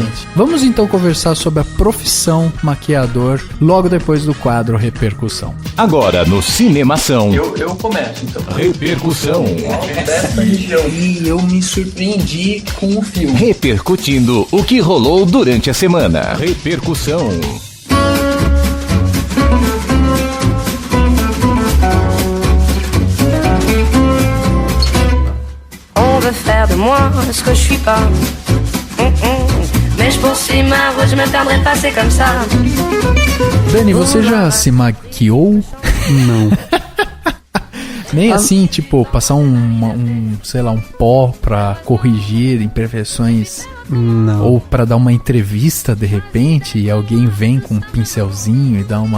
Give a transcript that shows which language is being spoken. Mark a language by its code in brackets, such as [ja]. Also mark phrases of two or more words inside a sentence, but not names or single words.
[pt] Vamos então conversar sobre a profissão maquiador logo depois do quadro Repercussão. Agora no Cinemação. Eu começo então. Repercussão. E eu me surpreendi com o filme. Repercutindo o que rolou durante a semana. Repercussão. [fr] Faire de moi ce que je suis pas. Mais je poursuis ma route, je me perdrai pas, c'est comme ça. [pt] Dani, você já se maquiou? Não. Nem assim, tipo, passar um pó pra corrigir imperfeições? Não. Ou pra dar uma entrevista de repente e alguém vem com um pincelzinho e dá uma...